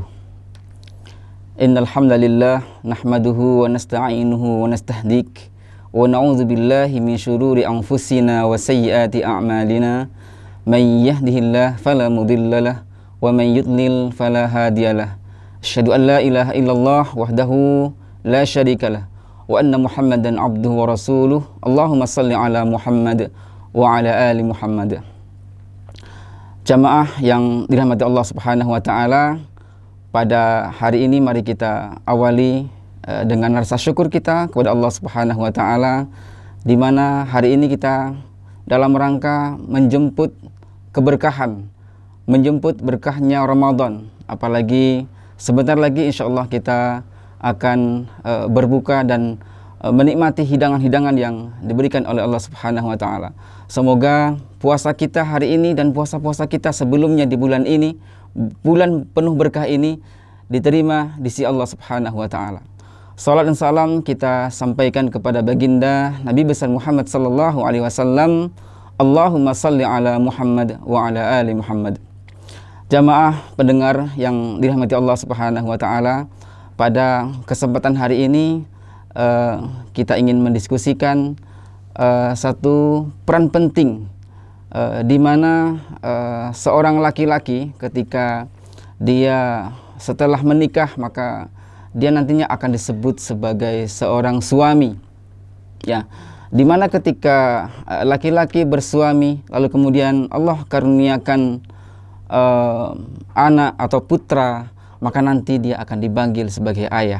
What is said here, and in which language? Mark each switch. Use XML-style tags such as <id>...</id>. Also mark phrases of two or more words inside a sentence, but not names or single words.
<ar>إن الحمد لله نحمده ونستعينه ونستهديه ونعوذ بالله من شرور أنفسنا وسيئات أعمالنا. من يهده الله فلا مضل له ومن يضلل فلا هادي له. أشهد أن لا إله إلا الله وحده لا شريك له وأن محمدا عبده ورسوله. اللهم صل على محمد وعلى آل محمد.</ar> <id>Jamaah yang dirahmati Allah</id> <ar>سبحانه وتعالى,</ar> <id>pada hari ini mari kita awali dengan rasa syukur kita kepada Allah</id> <ar>سبحانه وتعالى,</ar> <id>di mana hari ini kita dalam rangka menjemput keberkahan, menjemput berkahnya Ramadan. Apalagi sebentar lagi insyaallah kita akan berbuka dan menikmati hidangan-hidangan yang diberikan oleh Allah</id> <ar>سبحانه وتعالى.</ar> <id>Semoga puasa kita hari ini dan puasa-puasa kita sebelumnya di bulan ini, bulan penuh berkah ini, diterima di sisi Allah</id> <ar>سبحانه وتعالى.</ar> <id>Salat dan salam kita sampaikan kepada baginda Nabi besar Muhammad</id> <ar>صلى الله عليه وسلم. اللهم صل على محمد وعلى آل محمد.</ar> <id>Jamaah pendengar yang dirahmati Allah</id> <ar>سبحانه وتعالى,</ar> <id>pada kesempatan hari ini kita ingin mendiskusikan satu peran penting di mana seorang laki-laki ketika dia setelah menikah, maka dia nantinya akan disebut sebagai seorang suami, ya, di mana ketika laki-laki bersuami lalu kemudian Allah karuniakan anak atau putra, maka nanti dia akan dipanggil sebagai ayah.</id>